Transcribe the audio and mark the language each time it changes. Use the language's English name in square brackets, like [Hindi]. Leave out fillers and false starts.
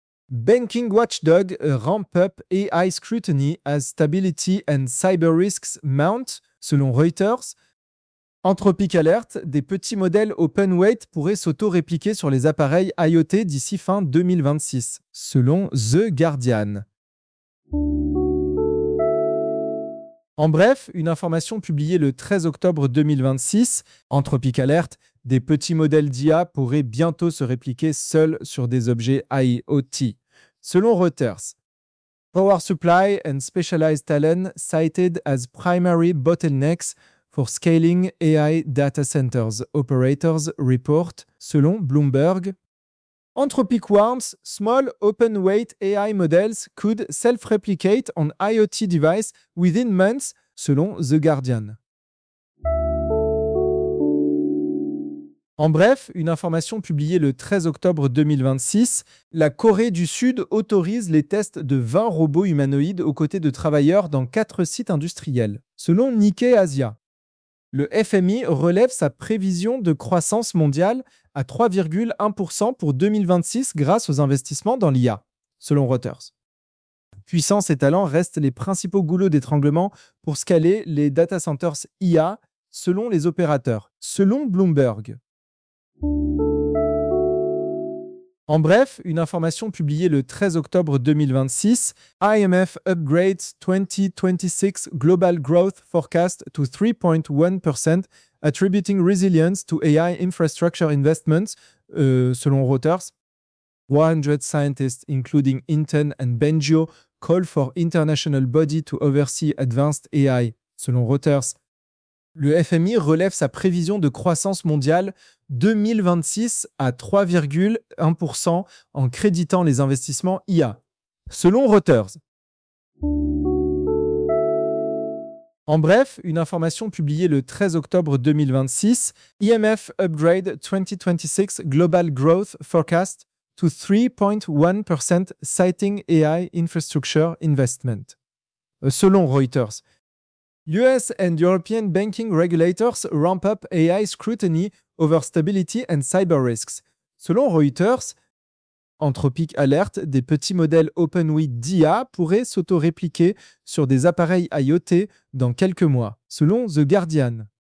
[English] Banking Watchdog ramp up AI scrutiny as stability and cyber risks mount, [French] selon Reuters. Anthropic Alert, des petits modèles open weight pourraient s'auto-répliquer sur les appareils IoT d'ici fin 2026, selon The Guardian. En bref, une information publiée le 13 octobre 2026, Anthropic Alert, des petits modèles d'IA pourraient bientôt se répliquer seuls sur des objets IoT, selon Reuters. [English] Power supply and specialized talent cited as primary bottlenecks for scaling AI data centers, operators report, [French] selon Bloomberg. [English] Anthropic warns small open weight AI models could self-replicate on IoT device within months, [French] selon The Guardian. En bref, une information publiée le 13 octobre 2026, la Corée du Sud autorise les tests de 20 robots humanoïdes aux côtés de travailleurs dans 4 sites industriels, selon Nikkei Asia. Le FMI relève sa prévision de croissance mondiale à 3,1% pour 2026 grâce aux investissements dans l'IA, selon Reuters. Puissance et talent restent les principaux goulots d'étranglement pour scaler les data centers IA, selon les opérateurs, selon Bloomberg. En bref, une information publiée le 13 octobre 2026, [English] IMF upgrades 2026 global growth forecast to 3.1%, attributing resilience to AI infrastructure investments, [French] selon Reuters. [English] 100 scientists, including Hinton and Benjo, call for international body to oversee advanced AI, [French] selon Reuters. Le FMI relève sa prévision de croissance mondiale 2026 à 3,1% en créditant les investissements IA, selon Reuters. En bref, une information publiée le 13 octobre 2026, [English] IMF upgrade 2026 global growth forecast to 3.1% citing AI infrastructure investment, [French] selon Reuters. [English] US and European banking regulators ramp up AI scrutiny over stability and cyber risks. [French] Selon Reuters, Anthropic Alert, des petits modèles OpenWeight d'IA pourraient s'auto-répliquer sur des appareils IoT dans quelques mois, selon The Guardian.